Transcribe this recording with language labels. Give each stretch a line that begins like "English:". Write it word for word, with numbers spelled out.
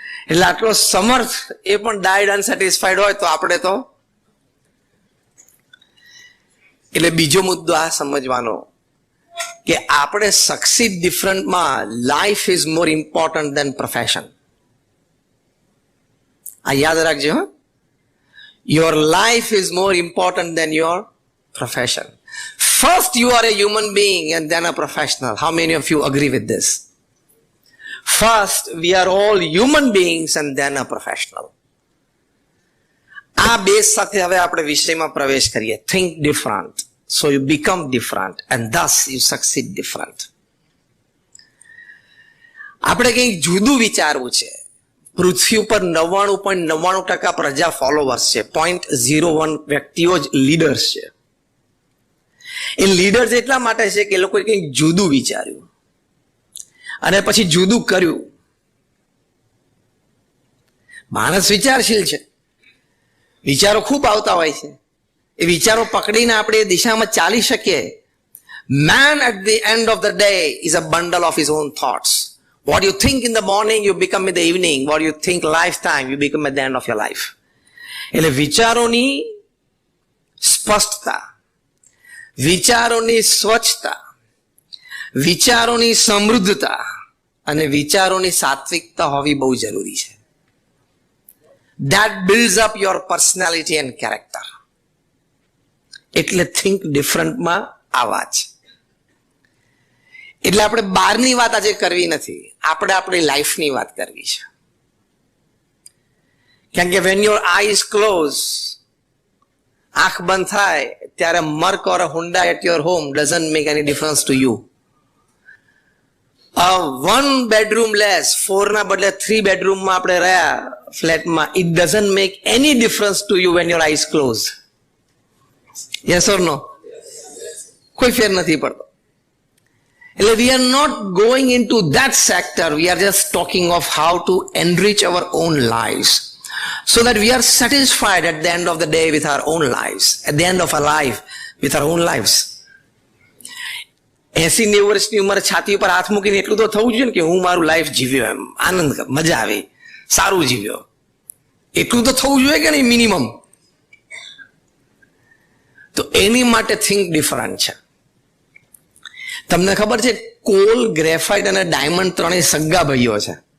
Gujarati: એટલે આટલો સમર્થ એ પણ
English: died unsatisfied
Gujarati: હોય તો આપણે તો. એટલે બીજો મુદ્દો આ સમજવાનો કે આપણે સક્સીડ ડિફરન્ટમાં
English: Life is more important than profession.
Gujarati: આ યાદ રાખજો. હા,
English: your life is more important than your profession. First you are a human being and then a professional. How many of you agree with this? First we are all human beings and then a professional.
Gujarati: આ બેસ સાથે હવે આપણે વિષયમાં પ્રવેશ કરીએ.
English: Think different so you become different and thus you succeed different.
Gujarati: આપણે કંઈક જુદું વિચારવું છે. પૃથ્વી ઉપર નવ્વાણું પોઈન્ટ નવ્વાણું ટકા પ્રજા ફોલોવર્સ છે, પોઈન્ટ ઝીરો વન વ્યક્તિઓ જ લીડર્સ છે. એ લીડર્સ એટલા માટે છે કે એ લોકોએ કંઈક જુદું વિચાર્યું અને પછી જુદું કર્યું. માણસ વિચારશીલ છે, વિચારો ખૂબ આવતા હોય છે, એ વિચારો પકડીને આપણે એ દિશામાં ચાલી શકીએ.
English: Man at the end of the day is a bundle of his own thoughts. What you think in the morning, you become in the evening. What you think lifetime, you become at the end of your life.
Gujarati: એટલે વિચારોની સ્પષ્ટતા, વિચારોની સ્વચ્છતા, વિચારોની સમૃદ્ધતા અને વિચારોની સાત્વિકતા હોવી બહુ જરૂરી છે.
English: That builds up your personality and character.
Gujarati: એટલે think different માં આ વાત છે. એટલે આપણે બહારની વાત આજે કરવી નથી, આપણે આપણી લાઈફની વાત કરવી છે. કારણ કે
English: when your eyes close,
Gujarati: આંખ બંધ થાય ત્યારે
English: Merc or Honda at your home doesn't make any difference to you. One bedroom less, four
Gujarati: ના બદલે
English: three બેડરૂમમાં
Gujarati: આપણે રહ્યા ફ્લેટમાં,
English: It doesn't make any difference to you when your eyes close. Yes or no?
Gujarati: કોઈ ફેર નથી પડતો. એટલે
English: we are not going into that sector. We are just talking of how to enrich our own lives so that we are satisfied at the end of the day with our own lives, at the end of our life with our own lives.
Gujarati: એંસી નેવું વર્ષની ઉંમર છાતી પર હાથ મૂકીને એટલું તો થવું જોઈએ ને કે હું મારું લાઈફ જીવ્યું, એમ આનંદ મજા આવી. સારું જીવ્યો, એટલું તો થવું જોઈએ કે નહીં મિનિમમ? તો એની માટે થિંક ડિફરન્ટ છે. તમને ખબર છે કોલ, ગ્રેફાઇટ અને ડાયમંડ ત્રણેય સગા ભાઈઓ છે.